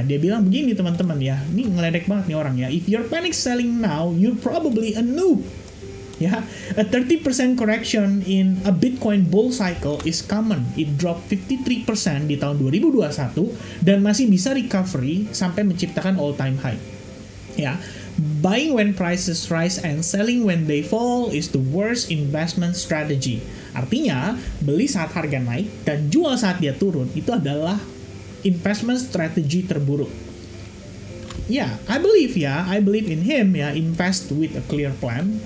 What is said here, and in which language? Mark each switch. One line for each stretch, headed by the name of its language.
Indonesian: Dia bilang begini teman-teman ya, ini ngeledek banget nih orang ya,
English: if you're panic selling now, you're probably a noob. Ya, a 30% correction in a Bitcoin bull cycle is common. It dropped 53%
Indonesian: di tahun 2021 dan masih bisa recovery sampai menciptakan all-time high.
English: Ya, buying when prices rise and selling when they fall is the worst investment strategy.
Indonesian: Artinya, beli saat harga naik dan jual saat dia turun itu adalah investment strategy terburuk.
English: I believe in him ya, invest with a clear plan.